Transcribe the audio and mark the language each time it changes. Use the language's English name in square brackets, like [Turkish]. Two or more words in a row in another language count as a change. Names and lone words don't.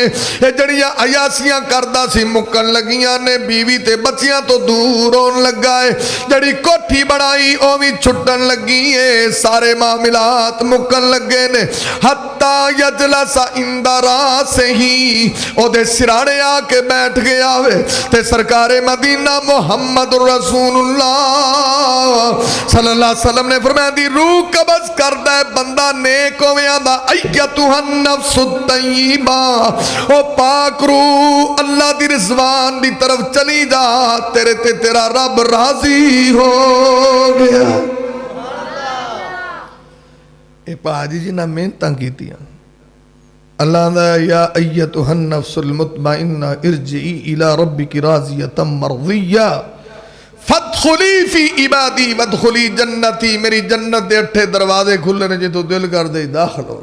[Punjabi] یہ جڑیاں عیاشیاں کردا سی مکن لگیاں نے، بیوی تے بچیاں تو دور ہون لگا ہے. جڑی کوٹھی بنائی او بھی چھٹن لگی ہے، سارے معاملات مکن لگے نے. [Arabic] حتى يجلس عند رأسه, [Punjabi] اودے سرہانے آکے بیٹھ گیا وے. تے سرکارِ مدینہ محمد رسول اللہ [Arabic] صلى الله عليه وسلم [Punjabi] نے فرمایا دی روح قبض کردا ہے بندہ نیک ہووے، آندا [Arabic] أيتها النفس الطيبة, [Punjabi] او پاک روح اللہ دی رضوان دی طرف چلی جا، تیرے تے تیرا رب راضی ہو گیا. اے بھاجی جی نا محنتاں کیتیاں، اللہ دا [Arabic] يا أيتها النفس المطمئنة ارجعي إلى ربك راضية مرضية فادخلي في عبادي وادخلي جنتي, [Punjabi] میری جنت دے 8 دروازے کھلے نے، جے تو دل کر دے داخل ہو.